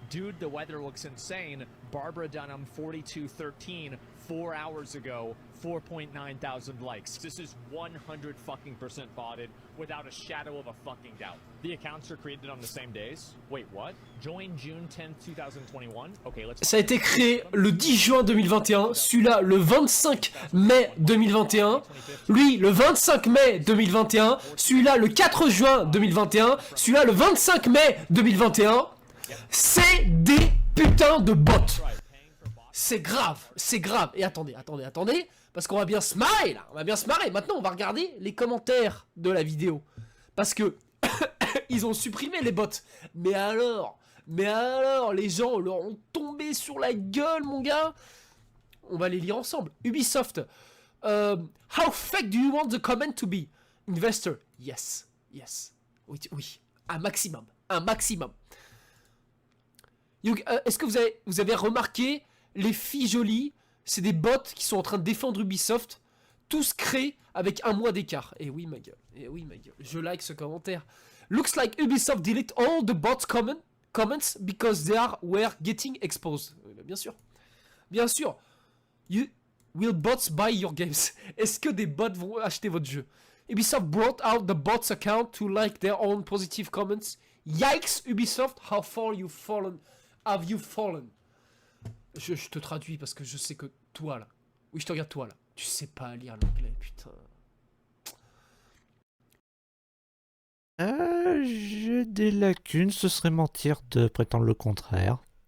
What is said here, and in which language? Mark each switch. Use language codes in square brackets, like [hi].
[en] Dude, the weather looks insane. Barbara Dunham, 4213, 4 hours ago. 4.9 thousand likes. This is 100 fucking percent botted without a shadow of a fucking doubt. The accounts are created on the same days. Wait, what? Join June 10th, 2021. Okay, let's. [fr] Ça a été créé le 10 juin 2021, celui-là le 25 mai 2021, lui le 25 mai 2021, celui-là le 4 juin 2021, celui-là le 25 mai 2021. C'est des putains de bots. C'est grave, c'est grave. Et attendez, parce qu'on va bien se marrer là, on va bien se marrer. Maintenant, on va regarder les commentaires de la vidéo. Parce que ils ont supprimé les bots. Mais alors, les gens leur ont tombé sur la gueule, mon gars. On va les lire ensemble. Ubisoft. [en] How fake do you want the comment to be? Investor. Yes. [fr] Oui. Un maximum. Est-ce que vous avez remarqué les filles jolies? C'est des bots qui sont en train de défendre Ubisoft, tous créés avec un mois d'écart. Et oui, ma gueule. Je like ce commentaire. [en] Looks like Ubisoft delete all the bots comments because they were getting exposed. [fr] Bien sûr. [en] Will bots buy your games? [fr] Est-ce que des bots vont acheter votre jeu? [en] Ubisoft brought out the bots account to like their own positive comments. Yikes, Ubisoft, how far have you fallen? [fr] Je te traduis parce que je sais que toi là, oui je te regarde toi là, tu sais pas lire l'anglais, putain. J'ai des lacunes, ce serait mentir de prétendre le contraire.